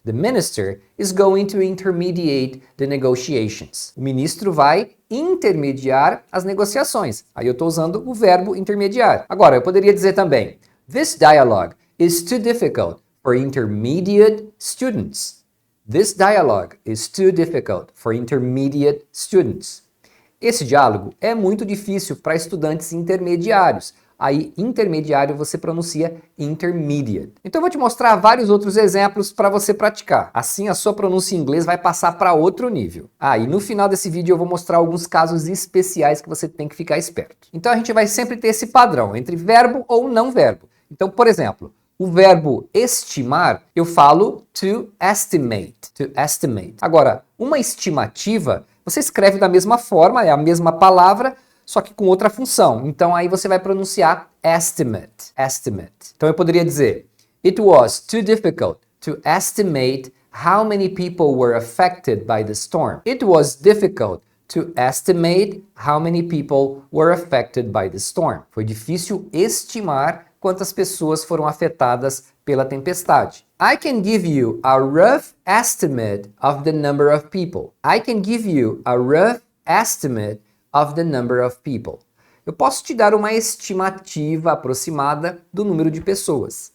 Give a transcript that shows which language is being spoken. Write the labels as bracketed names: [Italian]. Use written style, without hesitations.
[English] The minister is going to intermediate the negotiations. [Portuguese] O ministro vai intermediar as negociações. Aí eu estou usando o verbo intermediar. Agora, eu poderia dizer também: [English] This dialogue is too difficult for intermediate students. This dialogue is too difficult for intermediate students. [Portuguese] Esse diálogo é muito difícil para estudantes intermediários. Aí, intermediário você pronuncia intermediate. Então eu vou te mostrar vários outros exemplos para você praticar. Assim a sua pronúncia em inglês vai passar para outro nível. E no final desse vídeo eu vou mostrar alguns casos especiais que você tem que ficar esperto. Então a gente vai sempre ter esse padrão entre verbo ou não verbo. Então, por exemplo, o verbo estimar, eu falo to estimate. To estimate. Agora, uma estimativa, você escreve da mesma forma, é a mesma palavra, só que com outra função. Então aí você vai pronunciar estimate, estimate. Então eu poderia dizer: [English] It was too difficult to estimate how many people were affected by the storm. It was difficult to estimate how many people were affected by the storm. [Portuguese] Foi difícil estimar quantas pessoas foram afetadas pela tempestade. [English] I can give you a rough estimate of the number of people. I can give you a rough estimate of the number of people. [Portuguese] Eu posso te dar uma estimativa aproximada do número de pessoas.